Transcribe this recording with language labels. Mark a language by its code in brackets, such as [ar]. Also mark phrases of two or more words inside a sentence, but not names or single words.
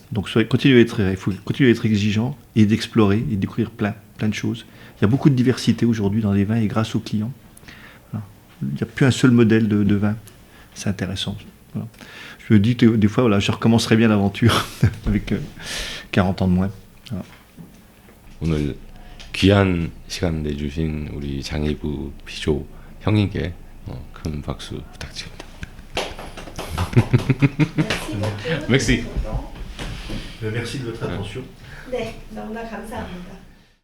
[fr] Donc il faut continuer à être exigeant et d'explorer et de découvrir plein de choses. Il y a beaucoup de diversité aujourd'hui dans les vins et grâce aux clients. Voilà. Il n'y a plus un seul modèle de vin. C'est intéressant. Voilà. Je me dis des fois, voilà, je recommencerai bien l'aventure avec 40 ans de moins. Voilà. [ko] 오늘 귀한 시간 내주신 우리 장희부 비조 형님께 큰 박수 부탁드립니다. [fr] Merci beaucoup. Merci. Merci de votre attention. [ko] 네, 너무나 감사합니다.